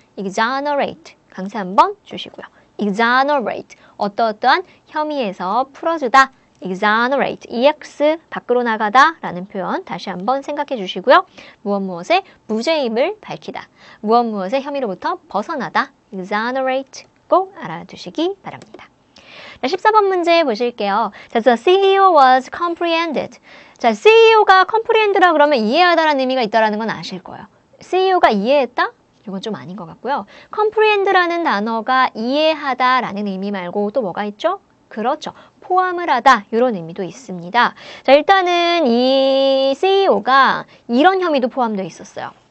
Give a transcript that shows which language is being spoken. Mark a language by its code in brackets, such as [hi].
[ko] exonerate 강세 한번 주시고요. exonerate 어떠한 혐의에서 풀어주다. exonerate EX 밖으로 나가다 라는 표현 다시 한번 생각해 주시고요. 무엇의 무죄임을 밝히다. 무엇의 혐의로부터 벗어나다. exonerate 꼭 알아두시기 바랍니다. 자, 14번 문제 보실게요. [en] 자, the CEO was comprehended. [ko] 자, CEO가 comprehend라 그러면 이해하다라는 의미가 있다라는 건 아실 거예요. CEO가 이해했다? 이건 좀 아닌 것 같고요. comprehend라는 단어가 이해하다라는 의미 말고 또 뭐가 있죠? 그렇죠. 포함을 하다 이런 의미도 있습니다. 자, 일단은 이 CEO가 이런 혐의도 포함되어 있었어요.